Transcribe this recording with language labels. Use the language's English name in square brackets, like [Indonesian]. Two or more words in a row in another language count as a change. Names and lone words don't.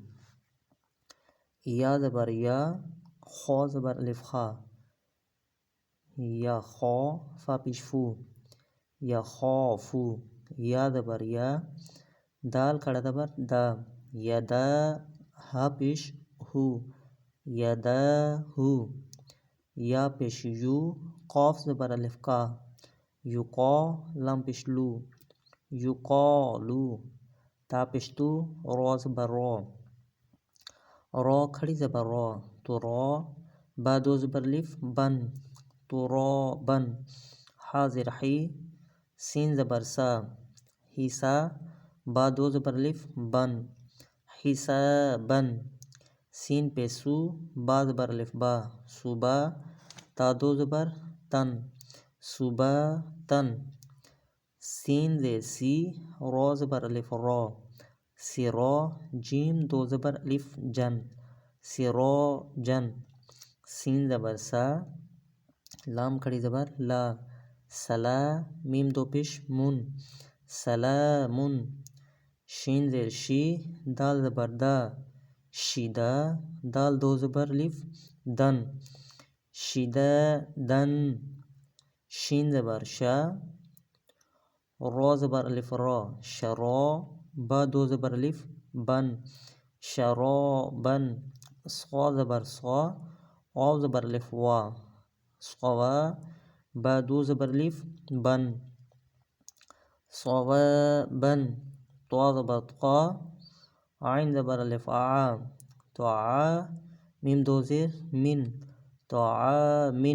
[Urdu] یا زبر یا، خا زبر الف خا، یا خا، فا پیش فو، یا خافو۔ یا زبر یا، دال کھڑا زبر دا، یدا، ہا پیش ہو، یداہو۔ یا پیش یو، قاف زبر الف کا، یقا، لام پیش لو، یقالو۔ تا پیش تو، را زبر را، را کھڑی زبر را، تو را، با دو زبر الف بن، ترابن۔ حا زیر حی، سین زبر سا، حسا، با دو زبر الف بن، حسابن۔ سین پہ سو، با زبر الف با، صوبا، تا دو زبر تن، صوباتن۔ سین زیر سی، را زبر الف را، سرا، جیم دو زبر الف جن، سراجن۔ سین زبر سا، لام کھڑی زبر لا، سلا، میم دو پیش من، سلامن۔ شین زیر شی، دال زبر دا، شدا، دال دو زبر الف دن، شدادن۔ شین زبر شا، را زبر الف را، شرا، با دو زبر الف بن، شرابن۔ صا زبر صا، واو زبر الف وا، صوا، با دو زبر الف بن، صوابن۔ طا زبر طا، عین زبر الف آ، طاعا، میم دو زیر من، طعامن۔